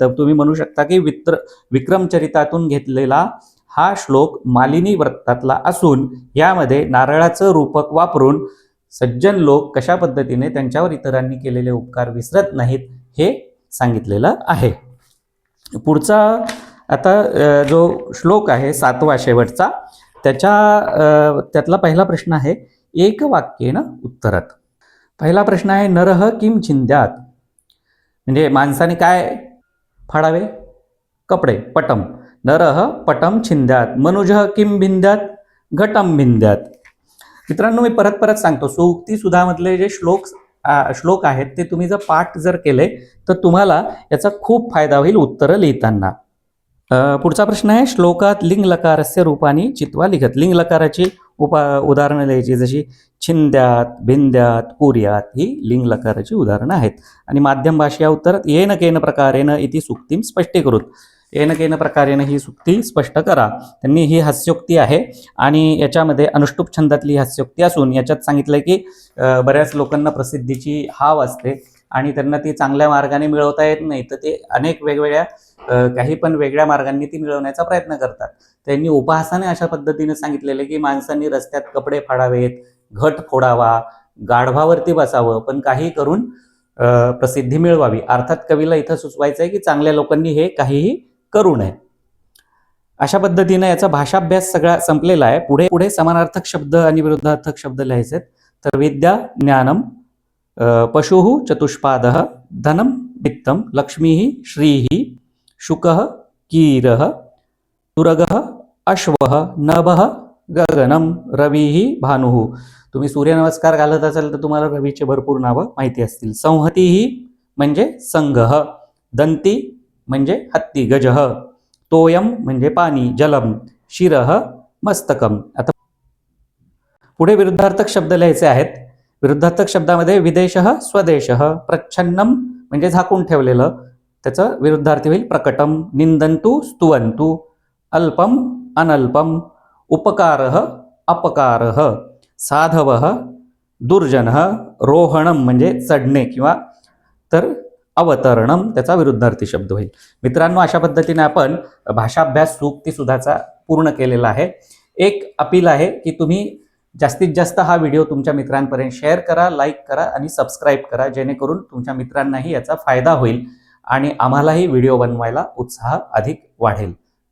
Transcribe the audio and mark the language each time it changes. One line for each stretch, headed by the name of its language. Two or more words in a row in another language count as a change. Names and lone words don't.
Marathi: तर तुम्ही म्हणू शकता की विक्रमचरितातून घेतलेला हा श्लोक मालिनी वृत्तातला असून यामध्ये नारळाचं रूपक वापरून सज्जन लोक कशा पद्धतीने त्यांच्यावर इतरांनी केलेले उपकार विसरत नाहीत हे सांगितलेलं आहे. पुढचा आता जो श्लोक आहे 7वा शेवटचा त्यातला पहिला प्रश्न आहे
Sanskrit: एक वाक्येन उत्तरत.
Marathi: पहिला प्रश्न आहे
Sanskrit: नरह किम छिंद्यात.
Marathi: म्हणजे माणसाने काय फाडावे. कपडे.
Sanskrit: पटम. नरह पटम छिंद्यात. मनुजः किम भिंद्यात. घटम भिंद्यात.
Marathi: मित्रांनो मी परत परत सांगतो सूक्ती सुधामधले जे श्लोक आहेत ते तुम्ही जर पाठ जर केले तर तुम्हाला याचा खूप फायदा होईल उत्तरं लिहिताना. पुढचा प्रश्न आहे
Sanskrit: श्लोकात लिंग लकारस्य रूपानी चित्वा लिखत.
Marathi: लिंग लकाराची उदाहरणं लिहायची जशी छिंद्यात, भिंद्यात, कुर्यात ही लिंग लकाराची उदाहरणं आहेत.
Sanskrit: आणि माध्यम भाषा उत्तरात येन केन प्रकारेन इति सुक्तीम स्पष्टीकृत. येन केन प्रकारेन
Marathi: ही सुक्ती स्पष्ट करा. त्यांनी ही हास्योक्ती आहे आणि याच्यामध्ये अनुष्टुप छंदातली हास्योक्ती असून याच्यात सांगितलंय की बऱ्याच लोकांना प्रसिद्धीची हाव असते आणि त्यांना ती चांगल्या मार्गाने मिळवता येत नाही, तर ते अनेक वेगवेगळ्या काही पण वेगळ्या मार्गांनी ती मिळवण्याचा प्रयत्न करतात. त्यांनी उपहासाने अशा पद्धतीने सांगितलेले की माणसांनी रस्त्यात कपडे फाडावेत, घट फोडावा, गाढवावरती बसावं, पण काही करून प्रसिद्धी मिळवावी. अर्थात कवीला इथं सुचवायचं आहे की चांगल्या लोकांनी हे काहीही करू नये. अशा पद्धतीने याचा भाषाभ्यास सगळा संपलेला आहे. पुढे समानार्थक शब्द आणि विरुद्धार्थक शब्द लिहायचे.
Sanskrit: तर विद्या ज्ञानम, पशुः चतुष्पादः, धनम वित्तम, लक्ष्मी श्री, शुक कीर, तुरग अश्व, नभ गगनम, रवी भानु.
Marathi: तुम्ही सूर्यनमस्कार घालत असाल तर तुम्हाला रवीचे भरपूर नावं माहिती असतील. संहती म्हणजे संघ, दंती म्हणजे हत्ती गज, तोयम म्हणजे पाणी जलम,
Sanskrit: शिरह मस्तकम.
Marathi: आता पुढे विरुद्धार्थक शब्द लिहायचे आहेत. विरुद्धार्थक शब्दामध्ये
Sanskrit: विदेशः स्वदेशः,
Marathi: प्रच्छन्नम म्हणजे झाकून ठेवलेलं, त्याचं विरुद्धार्थी होईल प्रकटम.
Sanskrit: निंदंतु स्तुवंतु, अल्पम अनल्पम, उपकारः अपकारः, साधवः दुर्जनः, रोहणम
Marathi: म्हणजे चढणे किंवा तर
Sanskrit: अवतरणम
Marathi: त्याचा विरुद्धार्थी शब्द होईल. मित्रांनो, अशा पद्धतीने आपण भाषाभ्यास सूक्ती सुधाचा पूर्ण केलेला आहे. एक अपील आहे की तुम्ही जास्तीत जास्त हा व्हिडिओ तुमच्या मित्रांपर्यंत शेअर करा, लाईक करा आणि सबस्क्राईब करा, जेणेकरून तुमच्या मित्रांनाही याचा फायदा होईल आणि आम्हालाही व्हिडिओ बनवायला उत्साह अधिक वाढेल.